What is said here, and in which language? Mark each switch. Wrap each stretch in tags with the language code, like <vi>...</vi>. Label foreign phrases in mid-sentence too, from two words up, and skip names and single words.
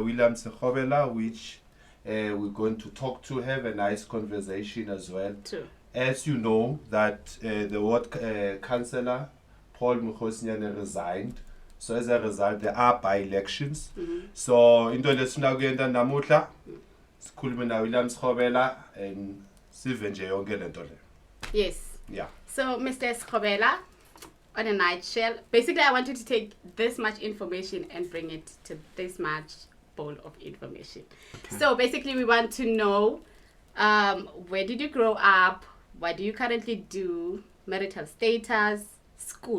<en>William Sekhovela, which we're going to talk to, have a nice conversation as well. True. As you know, that the ward councillor, Paul Mukhosinyane, resigned. So as a result, there are by-elections. So into</en> <ss>lesifuna kuyenta namuhla sikhulume na William Sekhovela and sive nje yonke lento le.</ss> <en>Yes. Yeah. So, Mr. Sekhovela, on a nutshell, basically I want you to take this much information and bring it to this much bowl of information. Okay. So basically we want to know where did you grow up, what do you currently do, marital status, school.</en>